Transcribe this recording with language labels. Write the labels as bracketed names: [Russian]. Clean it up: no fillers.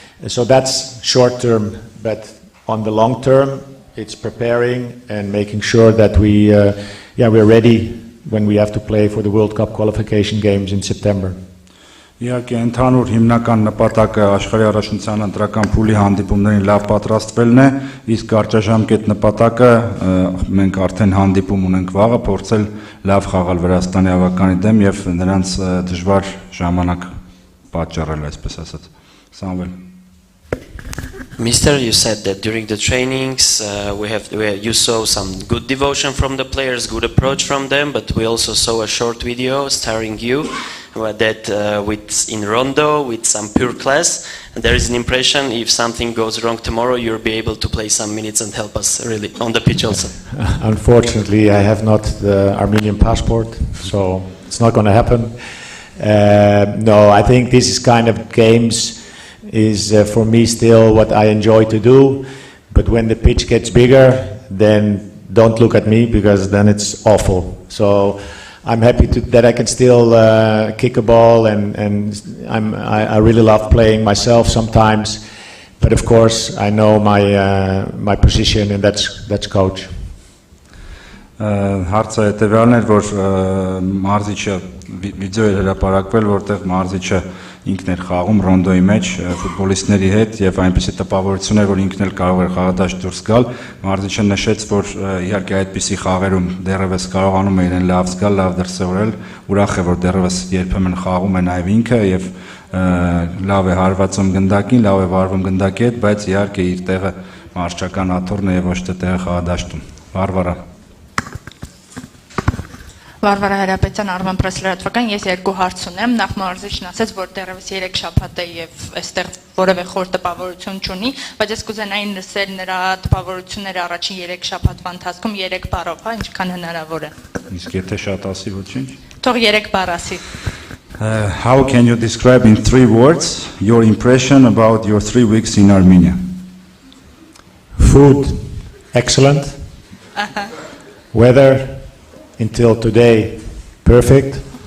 [English] So that's short term, but on the long term, it's preparing and making sure that we're ready when we have to play for the World Cup qualification games in September. [Armenian] Իհարկե ընդհանուր հիմնական նպատակը աշխարհի առաջնության ընտրական փուլի հանդիպումներին լավ պատրաստվելն է, իսկ կարճաժամկետ նպատակը մենք արդեն հանդիպում ունենք վաղը, փորձել լավ խաղալ Վրաստանի հավաքականի դեմ եւ նրանց դժվար ժամանակ պատճառել, այսպես ասած։ Սամվել. [English] Mister, you said that during the trainings you saw some good devotion from the players, good approach from them, but we also saw a short video starring you that in rondo with some pure class. And there is an impression if something goes wrong tomorrow, you'll be able to play some minutes and help us really on the pitch also. Unfortunately, I have not the Armenian passport, so it's not going to happen. No, I think this is kind of games is for me still what I enjoy to do, but when the pitch gets bigger, then don't look at me because then it's awful. So I'm happy that I can still kick a ball, and I really love playing myself sometimes, but of course I know my position, and that's coach. [Armenian] Հարցը հետևյալն էր, որ մարզիչը վիդեո էր հրապարակվել, որտեղ մարզիչը ինքն էր խաղում ռոնդոյի մեջ ֆուտբոլիստների հետ եւ այնպեսի տպավորություն էր, որ ինքն էլ կարող էր խաղադաշտ դուրս գալ։ Մարզիչը նշեց, որ իհարկե այդպիսի խաղերում դեռևս կարողանում է իրեն լավ զգալ, լավ դրսևորել, ուրախ է, որ դեռևս երբեմն խաղում է նաեւ ինքը եւ լավ է հարվածում գնդակին, լավ է վարվում գնդակի հետ, բայց իհարկե իր տեղը մարզչական աթոռն է եւ ոչ թե տեղը խաղադաշտում։ Վարվարա Վարվարա Հրապետյան, Armen Press լրատվական, ես երկու հարց ունեմ, նախ մարզիչն ասաց, որ դեռևս 3 շաբաթ է եւ այստեղ որևէ խոր տպավորություն չունի, բայց ես կուզենայի լսել նրա տպավորությունները առաջին 3 շաբաթվա ընթացքում 3 բառով, հա, ինչքան հնարավոր է։ Իսկ եթե շատ ասի ոչինչ։ Թող 3 բառ ասի։ [English] How can you describe in 3 words your impression about your 3 weeks in Armenia? Food, excellent. Weather, until today, perfect.